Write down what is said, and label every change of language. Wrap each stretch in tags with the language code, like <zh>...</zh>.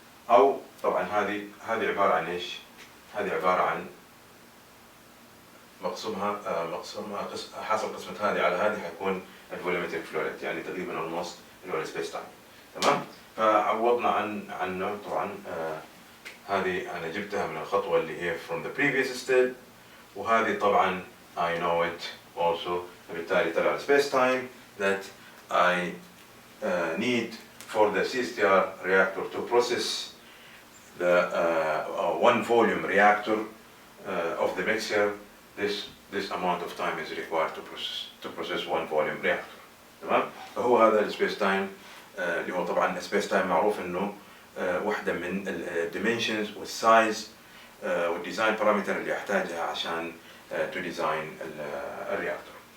<ar>أو طبعا هذه عبارة عن إيش؟ هذه عبارة عن مقسومها حاصل قسمة هذه على هذه حيكون الفوليومتريك فلو ريت، يعني تقريبا almost اللي هو السبيس تايم. تمام؟ فعوضنا عنه طبعا. هذه أنا جبتها من الخطوة اللي هي</ar> <en>from the previous step،</en> <ar>وهذه طبعا</ar> <en>I know it also.</en> <ar>فبالتالي طلع</ar> <en>space time that I need for the CSTR reactor to process the one volume reactor of the mixture. This amount of time is required to process one volume reactor.</en> <ar>تمام؟ فهو هذا السبيس تايم اللي هو طبعا السبيس تايم معروف انه واحدة من الديمنشنز والسايز والديزاين بارامتر اللي يحتاجها عشان</ar> <en>to design</en> <ar>الرياكتور.</ar>